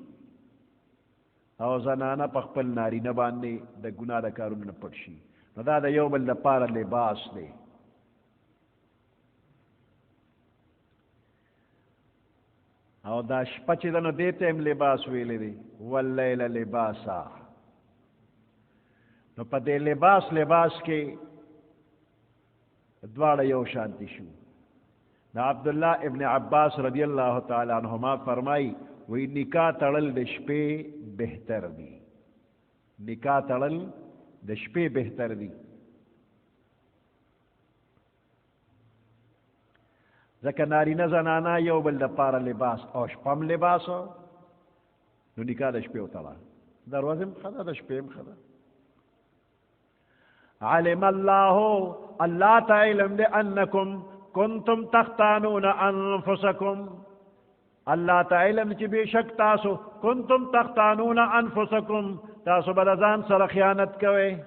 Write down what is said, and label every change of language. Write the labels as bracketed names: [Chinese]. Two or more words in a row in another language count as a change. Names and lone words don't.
[Pashto] او زنانه په خپل نارینه باندې د ګناه د کارونو نه پټ شي نو دا د یو بل دپاره لباس دی او دا شپه چې ده نو دې ته هم لباس ویلی دی [Arabic] واللیل لباسا [Pashto] نو په دې لباس کې دواړه یو شانتی شو دا عبدالله ابن عباس [Arabic] رضی اللہ تعالی عنہما [Pashto] فرمائی وی نکاح تړل د شپې بهتر دی نکاح تړل د شپې بهتر دی ځکه نارینه زنانه یو بل دپاره لباس او شپه هم لباس نو نکاح د شپې وتړه د ورځې هم ښه ده د شپې هم ښه ده علم الله الله ته علم دی [Arabic] انکم کنتم تختانون انفسکم [Pashto] الله ته علم چې بېشک تاسو [Arabic] کنتم تختانون انفسکم [Pashto] تاسو به د ځان سره خیانت کوئ